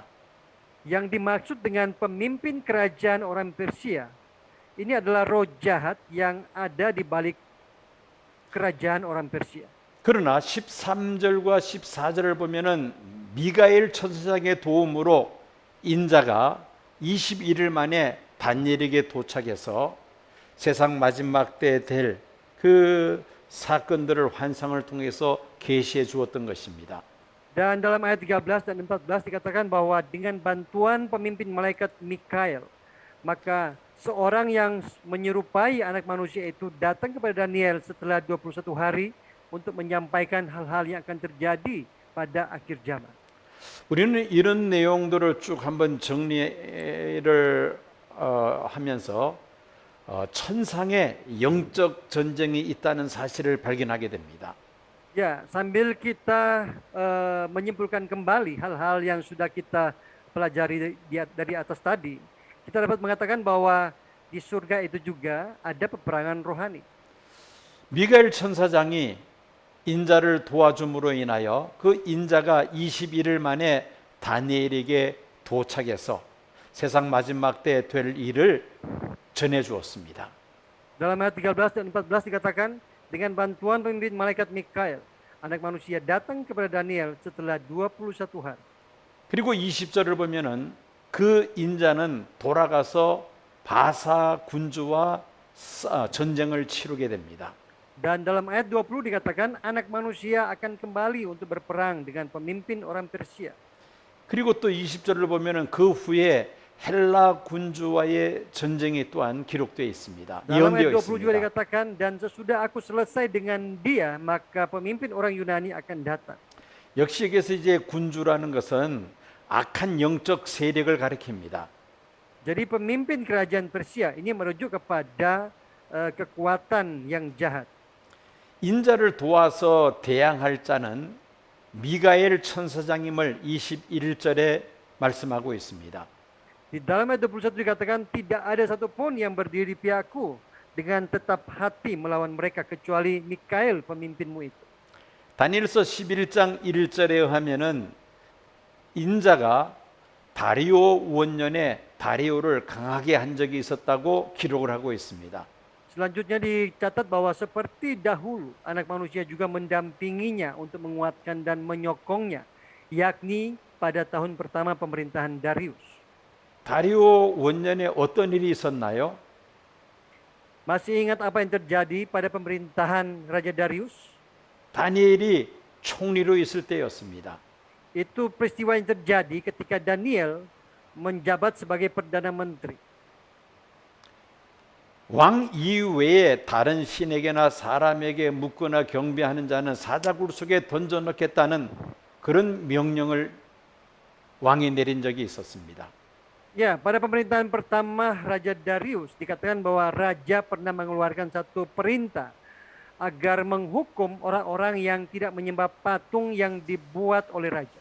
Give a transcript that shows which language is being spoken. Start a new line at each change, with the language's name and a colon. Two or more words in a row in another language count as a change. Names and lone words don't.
Indonesian: Yang dimaksud dengan pemimpin kerajaan orang Persia, ini adalah roh jahat yang ada di balik kerajaan orang Persia.
Korean: 그러나 13절과 14절을 보면은 미가엘 천사장의 도움으로 인자가 21일 만에 다니엘에게 도착해서 세상 마지막 때 될 그 사건들을 환상을 통해서 계시해 주었던 것입니다.
Indonesian: Dan dalam ayat 13 dan 14 dikatakan bahwa dengan bantuan pemimpin malaikat Mikael, maka seorang yang menyerupai anak manusia itu datang kepada Daniel setelah 21 hari untuk menyampaikan hal-hal yang akan terjadi pada akhir zaman.
Korean: 우리는 이런 내용들을 쭉 한번 정리를 하면서 천상의 영적 전쟁이 있다는 사실을 발견하게 됩니다.
Indonesian: Ya, sambil kita menyimpulkan kembali hal-hal yang sudah kita pelajari dari atas tadi, kita dapat mengatakan bahwa di surga itu juga ada peperangan rohani.
Korean: 미가엘 천사장이 인자를 도와줌으로 인하여 그 인자가 21일 만에 다니엘에게 도착해서 세상 마지막 때 될 일을 전해 주었습니다.
Indonesian: Dalam ayat 13 dan 14 dikatakan, dengan bantuan pemimpin malaikat Mikael, anak manusia datang kepada Daniel setelah 21 hari.
Korean: 그리고 20절을 보면은 그 인자는 돌아가서 바사 군주와 전쟁을 치르게 됩니다.
Indonesian: Dan dalam ayat 20 dikatakan anak manusia akan kembali untuk berperang dengan pemimpin orang Persia.
Korean: 그리고 또 20절을 보면은 그 후에 헬라 군주와의 전쟁이 또한 기록되어 있습니다.
Indonesian: Dalam
Korean: 예언되어
Indonesian: ayat 20 juga
Korean: 있습니다.
Indonesian: dikatakan dan sesudah aku selesai dengan dia maka pemimpin orang Yunani akan datang.
Korean: 역시 여기서 이제 군주라는 것은 악한 영적 세력을 가리킵니다.
Indonesian: Jadi pemimpin kerajaan Persia ini merujuk kepada kekuatan yang jahat.
Korean: 인자를 도와서 대항할 자는 미가엘 천사장임을 21절에 말씀하고 있습니다.
Indonesian: Di dalam ayat 21 dikatakan tidak ada satupun yang berdiri di pihakku dengan tetap hati melawan mereka kecuali Mikael pemimpinmu itu.
Korean: 다니엘서 11장 1절에 의하면은 인자가 다리오 원년에 다리오를 강하게 한 적이 있었다고 기록을 하고 있습니다.
Indonesian: Selanjutnya dicatat bahwa seperti dahulu anak manusia juga mendampinginya untuk menguatkan dan menyokongnya, yakni pada tahun pertama pemerintahan Darius.
Korean: 다리오 원년에 어떤 일이 있었나요?
Indonesian: Masih ingat apa yang terjadi pada pemerintahan Raja Darius?
Korean: 다니엘이 총리로 있을 때였습니다.
Indonesian: Itu peristiwa yang terjadi ketika Daniel menjabat sebagai Perdana Menteri.
Korean: 왕 이외에 다른 신에게나 사람에게 묻거나 경배하는 자는 사자굴 속에 던져넣겠다는 그런 명령을 왕이 내린 적이 있었습니다.
Indonesian: Ya, pada pemerintahan pertama Raja Darius dikatakan bahwa raja pernah mengeluarkan satu perintah agar menghukum orang-orang yang tidak menyembah patung yang dibuat oleh raja.